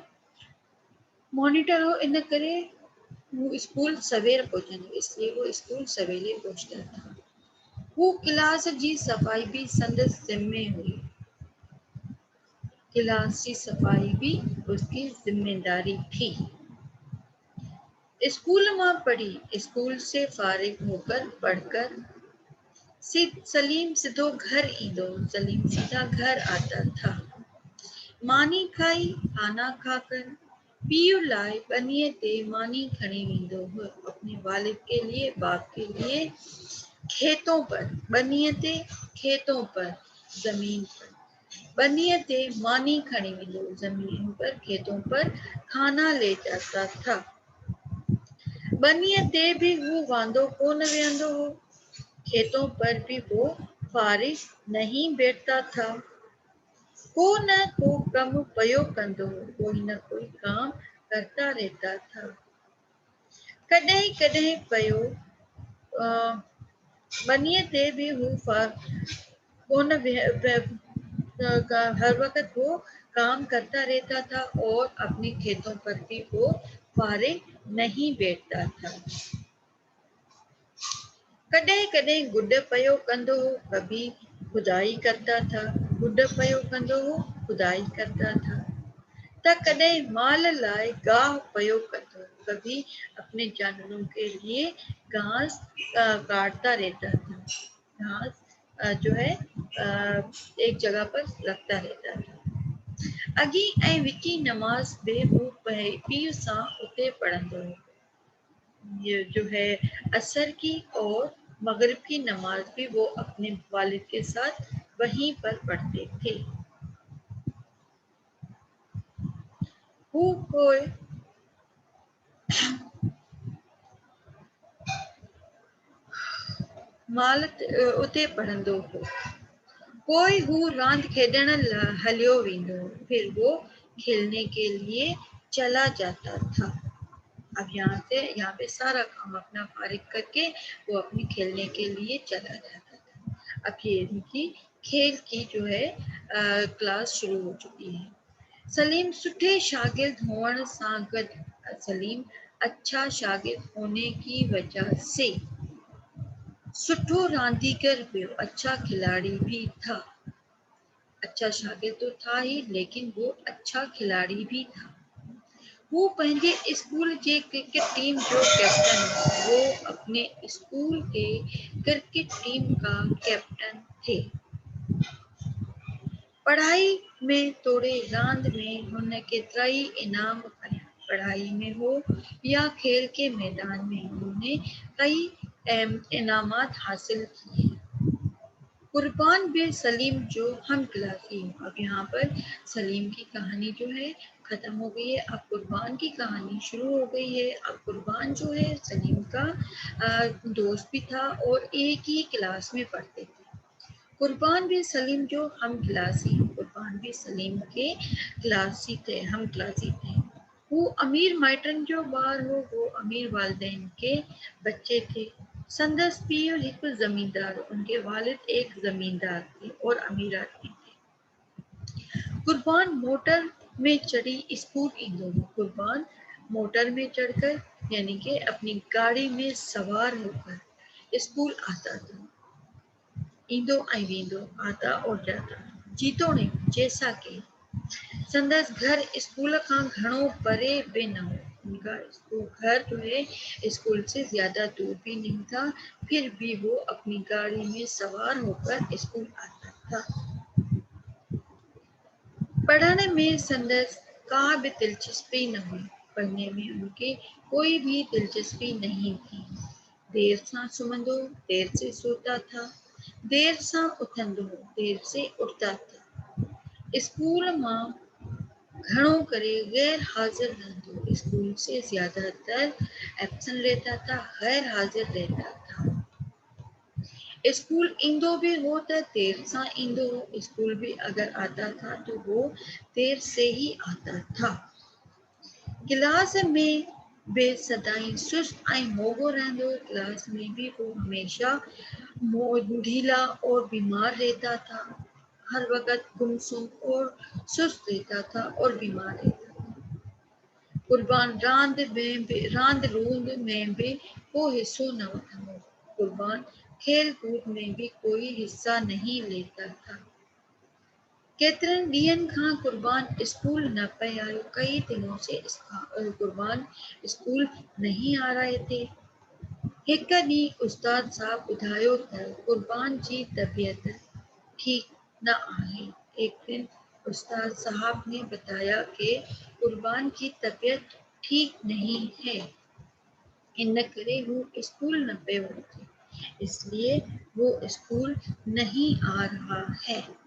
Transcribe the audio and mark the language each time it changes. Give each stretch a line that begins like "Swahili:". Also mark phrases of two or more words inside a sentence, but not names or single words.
Sindhi: मॉनिटर हो इन करे वो स्कूल सवेरे पहुंचंदो,
Hindi: इसलिए वो स्कूल सवेरे पहुंचता था।
Sindhi: वो क्लास जी सफ़ाई भी संदसि ज़िम्मे हुई।
Hindi: क्लास की सफाई भी उसकी जिम्मेदारी थी।
Sindhi: स्कूल में पढ़ी,
Hindi: स्कूल से फारिग होकर पढ़कर सलीम
Sindhi: सिधो घर ईंदो,
Hindi: सलीम सीधा घर आता था।
Sindhi: मानी खाई,
Hindi: खाना खाकर
Sindhi: पीउ लाए बनिए ते मानी खड़ी वेंदो हो,
Hindi: अपने वालिद के लिए, बाप के लिए खेतों पर,
Sindhi: बनिए ते
Hindi: खेतों पर, जमीन पर,
Sindhi: बनिए ते मानी खड़ी वेंदो,
Hindi: जमीन पर, खेतों पर खाना ले जाता था।
Sindhi: बनिए ते भी वो वांदो कोन वेंदो हो,
Hindi: खेतों पर भी वो फारिग नहीं बैठता था।
Sindhi: को न को कम पयो कंदो,
Hindi: कोई न कोई काम करता रहता था।
Sindhi: कॾहिं कॾहिं पयो बनिए ते भी हू कोन
Hindi: हर वक्त वो काम करता रहता था और अपने खेतों पर भी वो फारिग नहीं बैठता था।
Sindhi: कॾहिं कॾहिं गुड पयो कंदो हो,
Hindi: कभी खुदाई करता था।
Sindhi: गुड पयो कंदो हो,
Hindi: खुदाई करता था।
Sindhi: त कॾहिं माल लाए गाह पयो कंदो,
Hindi: कभी अपने जानवरों के लिए घास काटता रहता था। घास जो है एक जगह पर रखता रहता था।
Sindhi: अगी ऐं विची नमाज बि हू पीउ सां उते पढ़ंदो हो।
Hindi: ये जो है असर की और मगरिब की नमाज भी वो अपने वालिद के साथ वहीं पर पढ़ते थे।
Sindhi: हू कोई माल उते पढ़ंदो हो। कोई हू रांद खेॾण हलियो वेंदो,
Hindi: फिर वो खेलने के लिए चला जाता था। अब यहाँ पे सारा काम अपना फारिग करके वो अपने खेलने के लिए चला जाता था। अब ये इनकी खेल की जो है क्लास शुरू हो चुकी है।
Sindhi: सलीम सुठे शागिर्द होने सां गॾु,
Hindi: सलीम अच्छा शागिर्द होने की वजह से
Sindhi: सुठो रांदीगर हुयो,
Hindi: अच्छा खिलाड़ी भी था। अच्छा शागिर्द तो था ही, लेकिन वो अच्छा खिलाड़ी भी था।
Sindhi: वो पंहिंजे स्कूल जे क्रिकेट टीम जो कैप्टन,
Hindi: वो अपने स्कूल के क्रिकेट टीम का कैप्टन थे।
Sindhi: पढ़ाई में तोड़े रांद में हुन केतिरा ई इनाम खया।
Hindi: पढ़ाई में हो या खेल के मैदान में उन्होंने कई इनामात हासिल किए।
Sindhi: कुर्बान बिन सलीम जो हम क्लासी हूँ।
Hindi: अब यहाँ पर सलीम की कहानी जो है खत्म हो गई है। अब कुर्बान की कहानी शुरू हो गई है। अब कुर्बान जो है सलीम का दोस्त भी था और एक ही क्लास में पढ़ते थे।
Sindhi: कुर्बान बिन सलीम जो हम क्लासी,
Hindi: कुर्बान बिन सलीम के क्लासी थे, हम क्लासी थे।
Sindhi: वो अमीर माइटन जो ॿार हो,
Hindi: वो अमीर वालिदैन के बच्चे थे।
Sindhi: संदस पीउ एक जमींदार,
Hindi: उनके वालिद एक जमींदार थे और अमीर आदमी थे।
Sindhi: कुर्बान मोटर में चढ़ी स्कूल ईंदो हो।
Hindi: कुर्बान मोटर में चढ़कर यानी कि अपनी गाड़ी में सवार होकर स्कूल आता था।
Sindhi: ईंदो ऐं वेंदो,
Hindi: आता और जाता।
Sindhi: जीतोणे जैसा कि संदस घर स्कूल खां घणो परे भी न हो।
Hindi: उनका घर जो है स्कूल से ज्यादा दूर भी नहीं था, फिर भी वो अपनी गाड़ी में सवार होकर स्कूल आता था।
Sindhi: पढ़ने में संदस का भी दिलचस्पी न हुई।
Hindi: पढ़ने में उनके कोई भी दिलचस्पी नहीं थी।
Sindhi: देर सां सुम्हंदो,
Hindi: देर से सोता था।
Sindhi: देर सां उथंदो,
Hindi: देर से उठता था।
Sindhi: स्कूल मां घणो करे गैर हाजिर रहंदो।
Hindi: स्कूल से ज्यादातर एब्सेंट रहता था, गैर हाजिर रहता था।
Sindhi: स्कूल ईंदो भी हो तो देर सां ईंदो हो।
Hindi: स्कूल भी अगर आता था तो वो देर से ही आता था।
Sindhi: क्लास में बे सदाई सुस्त ऐं मोगो रहंदो।
Hindi: क्लास में भी वो हमेशा ढीला और बीमार रहता था। हर वक्त गुमसुम और सुस्त रहता था और बीमार रहता था।
Sindhi: कुर्बान रांद रूंद में भी को हिस्सो न वठंदो।
Hindi: कुर्बान खेल कूद में भी कोई हिस्सा नहीं लेता था।
Sindhi: केतिरनि ॾींहंनि खां क़ुर्बान स्कूल न पिया आहियो,
Hindi: कई दिनों से क़ुर्बान स्कूल नहीं आ रहे थे।
Sindhi: हिक ॾींहुं उस्ताद साहब ॿुधायो त क़ुर्बान जी तबीयत ठीक न आहे।
Hindi: एक दिन उस्ताद साहब ने बताया कि क़ुर्बान की तबीयत ठीक नहीं है,
Sindhi: इन करे वो स्कूल न पियो अचे,
Hindi: इसलिए वो स्कूल नहीं आ रहा है।